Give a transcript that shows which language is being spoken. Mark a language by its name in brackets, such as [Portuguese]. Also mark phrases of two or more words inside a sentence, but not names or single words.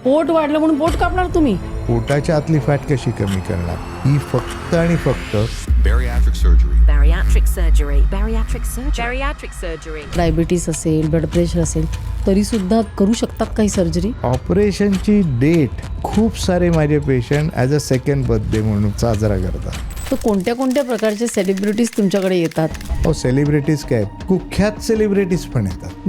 [Marathi] पोट वाढलं म्हणून पोट कापणार तुम्ही? पोटाच्या आतली फॅट कशी कमी करणार? ही फक्त आणि फक्त [English] Bariatric surgery. Bariatric surgery. Bariatric surgery. Bariatric surgery. [Marathi] डायबिटीस असेल, [English] blood pressure [Marathi] असेल तरी सुद्धा करू शकतात काही सर्जरी? ऑपरेशनची डेट खूप सारे माझे पेशंट [English] as a second birthday [Marathi] म्हणून साजरा करतात. तर कोणत्या कोणत्या प्रकारचे सेलिब्रिटीज तुमच्याकडे येतात? हो, सेलिब्रिटीज काय, कुख्यात सेलिब्रिटीज पण येतात.